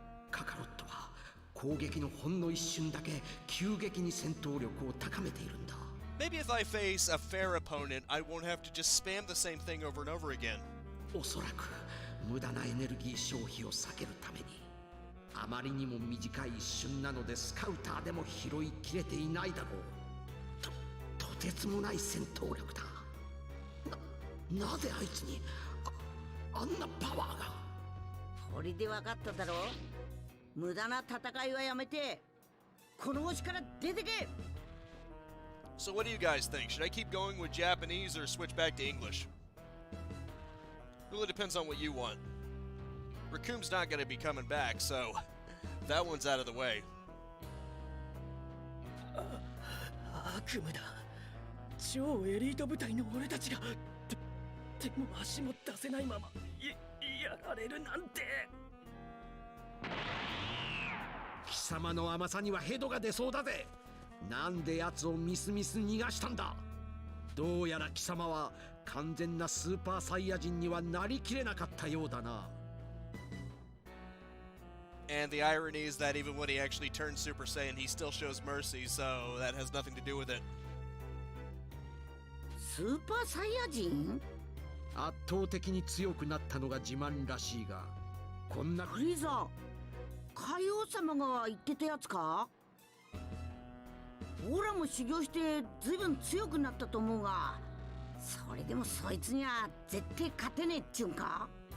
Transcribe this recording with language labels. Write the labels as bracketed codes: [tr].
[ja] カカロットは攻撃のほんの一瞬だけ急激に戦闘力を高めているんだ。 [en] Maybe if I face a fair opponent, I won't have to just spam the same thing over and over again. [ja] おそらく無駄なエネルギー消費を避けるためにあまりにも短い一瞬なのでスカウターでも拾いきれていないだろう。とてつもない戦闘力だ。なぜあいつにあんなパワーが。これで分かっただろう。無駄な戦いはやめてこの星から出てけ。 [en] So what do you guys think? Should I keep going with Japanese or switch back to English? Really depends on what you want. Raccoon's not going to be coming back, so that one's out of the way. [ja] 悪夢だ。超エリート部隊の俺たちが手も足も出せないままやられるなんて。貴様の甘さにはヘドが出そうだぜ。なんで奴をみすみす逃がしたんだ。どうやら貴様は完全なスーパーサイヤ人にはなりきれなかったようだな。 [en] And the irony is that even when he actually turns Super Saiyan, he still shows mercy, so that has nothing to do with it. [ja] スーパーサイヤ人？圧倒的に強くなったのが自慢らしいが、こんなフリーザ、海王様が言ってたやつか？オラも修行してずいぶん強くなったと思うが、それでもそいつには絶対勝てねえっちゅうんか？